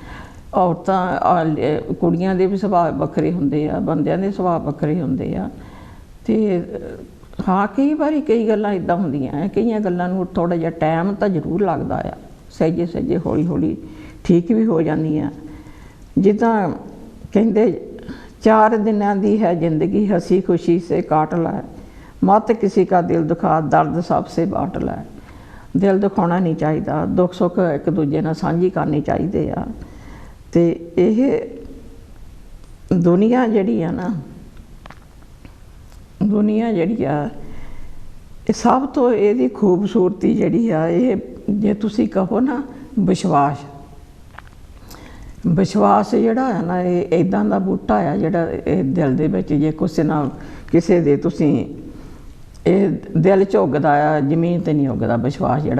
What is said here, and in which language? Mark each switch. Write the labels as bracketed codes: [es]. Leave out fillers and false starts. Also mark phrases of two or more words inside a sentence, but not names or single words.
[pa] ਔਰਤਾਂ ਕੁੜੀਆਂ ਦੇ ਵੀ ਸੁਭਾਅ ਵੱਖਰੇ ਹੁੰਦੇ ਆ, ਬੰਦਿਆਂ ਦੇ ਸੁਭਾਅ ਵੱਖਰੇ ਹੁੰਦੇ ਆ। ਅਤੇ ਹਾਂ, ਕਈ ਵਾਰੀ ਕਈ ਗੱਲਾਂ ਇੱਦਾਂ ਹੁੰਦੀਆਂ ਆ, ਕਈਆਂ ਗੱਲਾਂ ਨੂੰ ਥੋੜ੍ਹਾ ਜਿਹਾ ਟਾਈਮ ਤਾਂ ਜ਼ਰੂਰ ਲੱਗਦਾ ਆ, ਸਹਿਜੇ ਹੌਲੀ ਠੀਕ ਵੀ ਹੋ ਜਾਂਦੀਆਂ। ਜਿੱਦਾਂ ਕਹਿੰਦੇ 4 ਦਿਨਾਂ ਦੀ ਹੈ ਜ਼ਿੰਦਗੀ, [hi] ਹੰसी खुशी से काट ला, मत किसी का दिल दुखा, दर्द सबसे बांट ला। [pa] ਦਿਲ ਦਿਖਾਉਣਾ ਨਹੀਂ ਚਾਹੀਦਾ, ਦੁੱਖ ਸੁੱਖ ਇੱਕ ਦੂਜੇ ਨਾਲ ਸਾਂਝੀ ਕਰਨੀ ਚਾਹੀਦੇ ਆ। ਤੇ ਇਹ ਦੁਨੀਆ ਜਿਹੜੀ ਆ ਨਾ, ਦੁਨੀਆ ਜਿਹੜੀ ਆ ਇਹ ਸਭ ਤੋਂ ਇਹਦੀ ਖੂਬਸੂਰਤੀ ਜਿਹੜੀ ਆ, ਇਹ ਜੇ ਤੁਸੀਂ ਕਹੋ ਨਾ ਵਿਸ਼ਵਾਸ, ਵਿਸ਼ਵਾਸ ਜਿਹੜਾ ਹੈ ਨਾ, ਇਹ ਇੱਦਾਂ ਦਾ ਬੂਟਾ ਆ ਜਿਹੜਾ ਇਹ ਦਿਲ ਦੇ ਵਿੱਚ ਜੇ ਕਿਸੇ ਦੇ ਤੁਸੀਂ ਇਹ ਦਿਲ 'ਚ ਉੱਗਦਾ ਆ, ਜ਼ਮੀਨ 'ਤੇ ਨਹੀਂ ਉੱਗਦਾ ਵਿਸ਼ਵਾਸ ਜਿਹੜਾ।